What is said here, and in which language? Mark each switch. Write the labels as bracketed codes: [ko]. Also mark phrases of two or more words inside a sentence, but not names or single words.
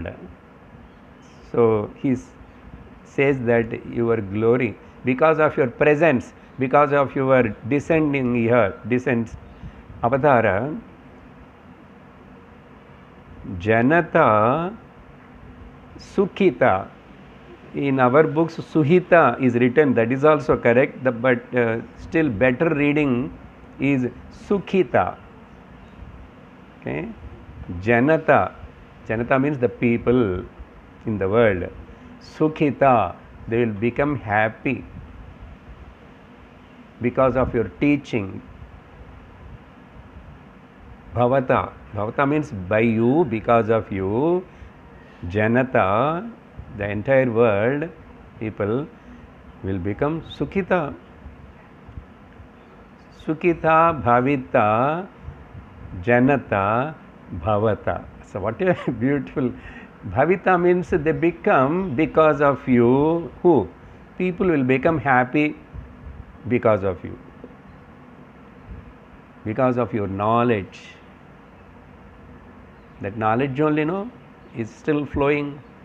[en] So he says that your glory, because of your presence, because of your descending here, descends, [sa] avatara, janata sukhita. [en] In our books suhita is written, that is also correct, but still better reading is sukhita. Okay, janata, janata means the people in the world. Sukhita, they will become happy because of your teaching. Bhavata, bhavata means by you, because of you. Janata, the entire world, people will become sukhita. [sa] Sukhita, bhavita, janata, bhavata. [en] So what a beautiful. Bhavita means they become because of you. Who? People will become happy because of you, because of your knowledge. That knowledge only, no, is still flowing.